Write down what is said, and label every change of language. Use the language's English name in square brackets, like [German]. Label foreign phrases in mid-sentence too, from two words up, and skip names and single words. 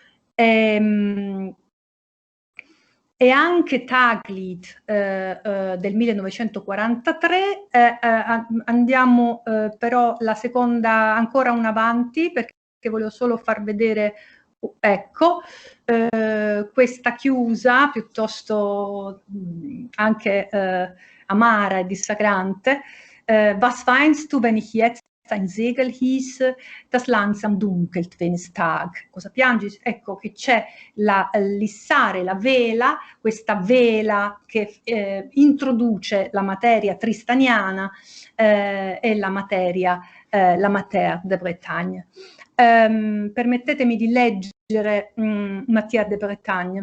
[Italian] E anche Taglid del 1943, andiamo però la seconda ancora un avanti perché volevo solo far vedere, ecco, questa chiusa piuttosto anche amara e dissacrante. [German] Was weinst du, wenn ich jetzt ein Segel hieße, das langsam dunkelt, wenn es Tag. [Italian] Cosa piangi? Ecco che c'è l'issare, la vela, questa vela che introduce la materia tristaniana e la materia, la matière de Bretagne. Permettetemi di leggere Matière de Bretagne.